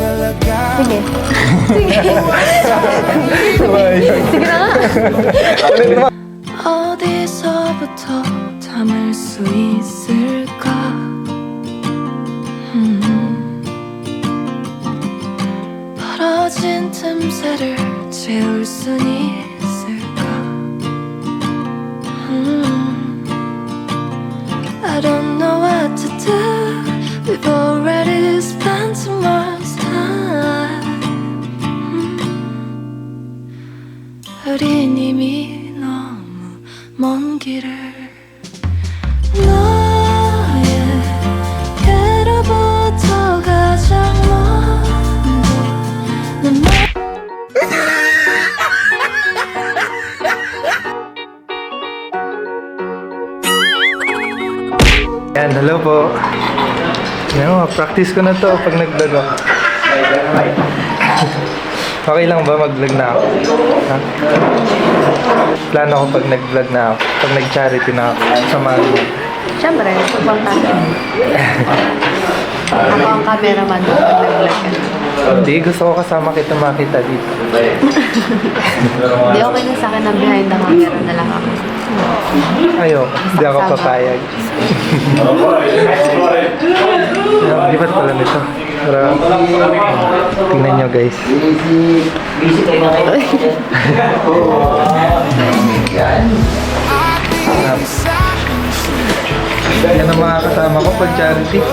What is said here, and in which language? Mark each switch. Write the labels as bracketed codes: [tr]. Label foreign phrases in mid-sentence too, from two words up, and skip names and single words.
[tl] Sige. Sige na nga. [ko] 어디서부터 담을 수 있을까? 벌어진 틈새를 채울 순 있을까? [en] I don't know what to do. We've already spent too much time. [ko] 우린 이미 너무 먼 길을 너에게로부터 가장 먼저 난 [tl] Yan, hello po. Yan, practice ko na to pag nag-vlog ako. Okay lang ba mag-vlog na ako? Ha? Plano ko pag nag-vlog na ako, pag nag-charity na ako, samahan mo. Siyempre, importante. Ako ang cameraman mo pag nag-vlog ka. Hindi, gusto ko kasama kita makita dito. Hindi, okay na sa akin na [en] behind the camera [tl] na lang ako. Ayoko, hindi ako papayag. Lipat pala nito. Para tingnan nyo guys. Yan ang mga kasama ko pag charity.